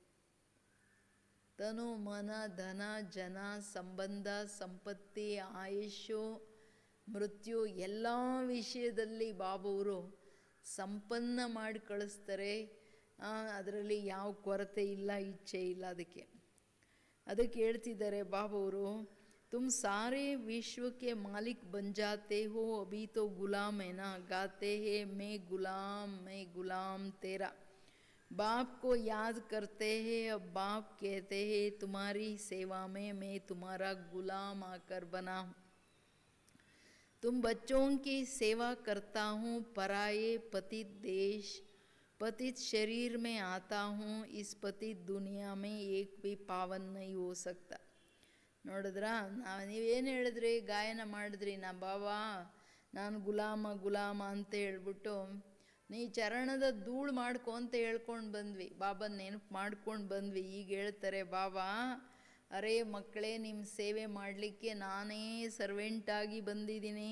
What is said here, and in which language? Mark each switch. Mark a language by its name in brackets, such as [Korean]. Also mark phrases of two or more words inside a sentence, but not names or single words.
[Kannada] ತನು ಮನ ಧನ ಜನ ಸಂಬಂಧ ಸಂಪತ್ತಿ ಆಯುಷ್ಯು ಮೃತ್ಯು ಎಲ್ಲ ವಿಷಯದಲ್ಲಿ ಬಾಬವರು ಸಂಪನ್ನ ಮಾಡಿ ಕಳಿಸ್ತಾರೆ. ಅದರಲ್ಲಿ ಯಾವ ಕೊರತೆ ಇಲ್ಲ, ಇಚ್ಛೆ ಇಲ್ಲ. ಅದಕ್ಕೆ ಹೇಳ್ತಿದ್ದಾರೆ ಬಾಬವರು, [Hindi] तुम सारे विश्व के मालिक बन जाते हो, अभी तो गुलाम है ना, गाते हैं मैं गुलाम तेरा, बाप को याद करते हैं, अब बाप कहते हैं तुम्हारी सेवा में मैं तुम्हारा गुलाम आकर बना हूँ, तुम बच्चों की सेवा करता हूँ, पराये पतित देश पतित शरीर में आता हूँ, इस पतित दुनिया में एक भी पावन नहीं हो सकता. [Kannada] ನೋಡಿದ್ರಾ, ನೀವೇನು ಹೇಳಿದ್ರಿ, ಗಾಯನ ಮಾಡಿದ್ರಿ, ಬಾಬಾ ನಾನು ಗುಲಾಮ ಅಂತ ಹೇಳ್ಬಿಟ್ಟು ನೀ ಚರಣದ ಧೂಳು ಮಾಡ್ಕೊ ಅಂತ ಹೇಳ್ಕೊಂಡು ಬಂದ್ವಿ. ಬಾಬನ ನೆನಪು ಮಾಡ್ಕೊಂಡು ಬಂದ್ವಿ. ಈಗ ಹೇಳ್ತಾರೆ ಬಾಬಾ, ಅರೇ ಮಕ್ಕಳೇ, ನಿಮ್ಮ ಸೇವೆ ಮಾಡಲಿಕ್ಕೆ ನಾನೇ ಸರ್ವೆಂಟಾಗಿ ಬಂದಿದ್ದೀನಿ.